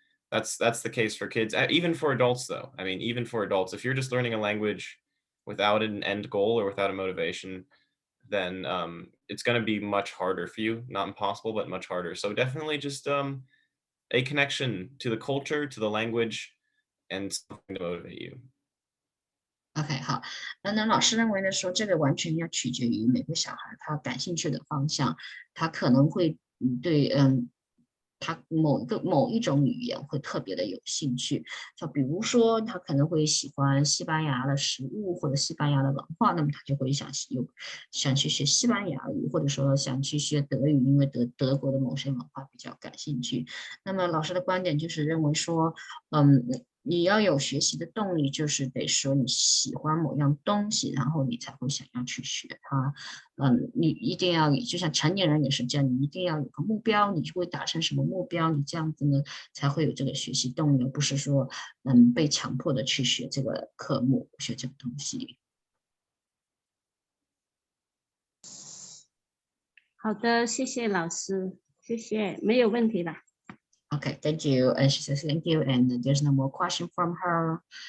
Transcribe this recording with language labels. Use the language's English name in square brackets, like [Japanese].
[English] That's the case for kids, even for adults though. I mean, even for adults, if you're just learning a language without an end goal or without a motivation, then it's going to be much harder for you. Not impossible, but much harder. So definitely just a connection to the culture, to the language, and something to motivate you. [Chinese] OK， 好，那老师认为呢，说这个完全要取决于每个小孩他感兴趣的方向，他可能会对他某一种语言会特别的有兴趣，就比如说他可能会喜欢西班牙的食物或者西班牙的文化，那么他就会想去学西班牙语，或者说想去学德语，因为德国的某些文化比较感兴趣。那么老师的观点就是认为说，你要有学习的动力，就是得说你喜欢某样东西，然后你才会想要去学它。你一定要，就像成年人也是这样，你一定要有个目标，你会达成什么目标，你这样子呢才会有这个学习动力，而不是说被强迫的去学这个科目，学这个东西。好的，谢谢老师，谢谢，没有问题了。 [English] Okay, thank you. And she says thank you, and there's no more question from her.